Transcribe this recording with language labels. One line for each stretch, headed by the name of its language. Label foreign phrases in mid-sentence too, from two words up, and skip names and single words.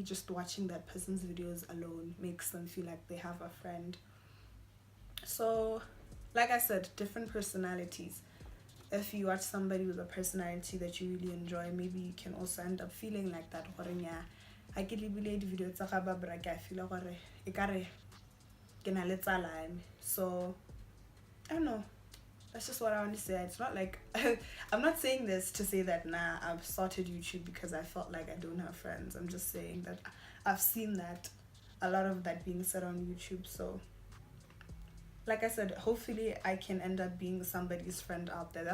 English: Just watching that person's videos alone makes them feel like they have a friend. So, like I said, different personalities. If you watch somebody with a personality that you really enjoy, maybe you can also end up feeling like that. I can leave video
Tswana: tsa ga ba bra ke feel gore e kare ke na le tsala.
English: So I don't know, that's just what I want to say. It's not like I'm not saying this to say that I've started YouTube because I felt like I don't have friends. I'm just saying that I've seen that a lot of that being said on YouTube. So like I said, hopefully I can end up being somebody's friend out there.